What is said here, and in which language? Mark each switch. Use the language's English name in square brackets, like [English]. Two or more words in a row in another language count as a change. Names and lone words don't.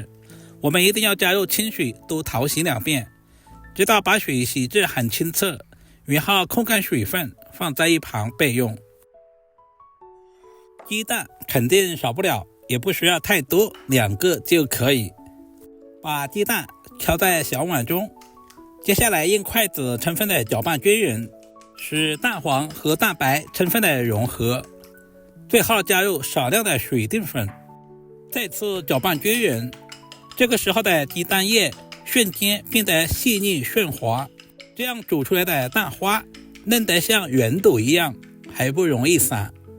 [Chinese] 我們一定要加入清水多淘洗2遍，直到把水洗至很清澈，然後控乾水分，放在一旁備用。雞蛋肯定少不了，也不需要太多，2個就可以。把雞蛋敲在小碗中，接下來用筷子充分的攪拌均勻，使蛋黃和蛋白充分的融合，最後加入少量的水澱粉，再次攪拌均勻。這個時候的雞蛋液瞬間變得細膩順滑，這樣煮出來的蛋花嫩得像圓豆一樣，還不容易散。